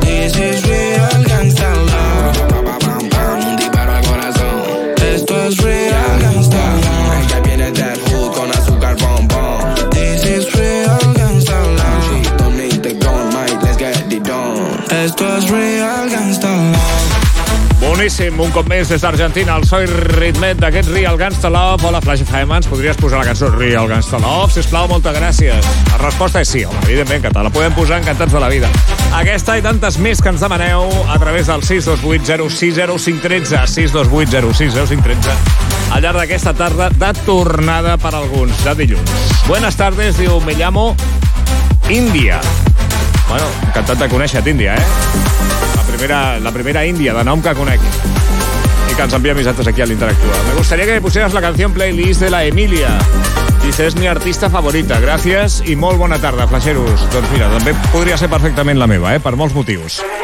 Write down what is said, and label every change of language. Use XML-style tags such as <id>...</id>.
<en>This is real gangsta love.</en> <es>Pa, pa, pam, pam, un disparo al corazón. Esto es</es> <en>real gangsta love.</en> <es>Ella viene del hood con azúcar, bom, bom.</es> <en>This is real gangsta love. You don't need the gun, mate, let's get it done.</en> <es>Esto es</es> <en>real gangsta love.</en> <ca>Boníssim, un cop més des d'Argentina, el so i ritmet d'aquest Real Gangsta Love. Hola, Flash FM, ens podries posar la cançó Real Gangsta Love? Sisplau, moltes gràcies. La resposta és sí, home, evidentment que te la podem posar, encantats de la vida. Aquesta i tantes més que ens demaneu a través del 628-060-513, 628-060-513, al llarg d'aquesta tarda de tornada per alguns, de dilluns.</ca> <es>Buenas tardes,</es> <ca>diu,</ca> <es>me llamo India.</es> <ca>Bueno, encantat de conèixer-te, India, eh? La primera india de nom que conec i que ens envia missatges aquí a l'Interactua.</ca> <es>Me gustaría que me pusieras la canción playlist de la Emilia. Dice, es mi artista favorita. Gracias y</es> <ca>molt bona tarda, flasheros. Doncs mira, també podria ser perfectament la meva, per molts motius.</ca>